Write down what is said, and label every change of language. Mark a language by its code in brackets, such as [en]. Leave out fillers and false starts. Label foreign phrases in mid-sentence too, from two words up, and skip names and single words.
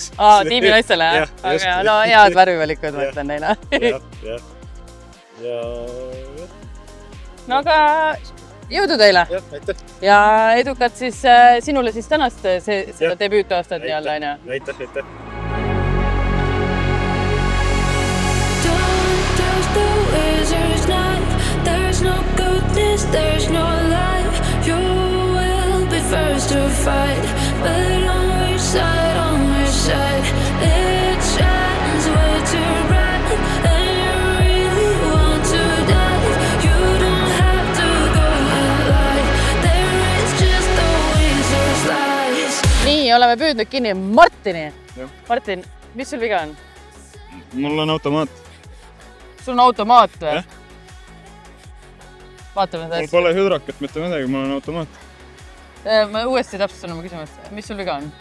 [et] Tiimi naistele, jah? Aga no head värvivalikud, ma ütlen neile. No aga jõudu teile! Jah, aitäh! Ja edukat siis sinule siis tänast seda debüütaastat nii-olla, on ju? Aitäh, aitäh! [en] There's no goodness, there's no life. You will be first to fight. But on which side? It shines way too bright. And you really want to die. You don't have to go alive. There is just always a slice. [et] Nii, oleme püüdnud kinni Martini. Martin, mis sul viga on? Mul on automaat. Sul on automaat või? Vaatame mul pole hüdrakat, mitte midagi, mul on automaat. Ma uuesti täpsustan oma küsimust. Mis sul viga on?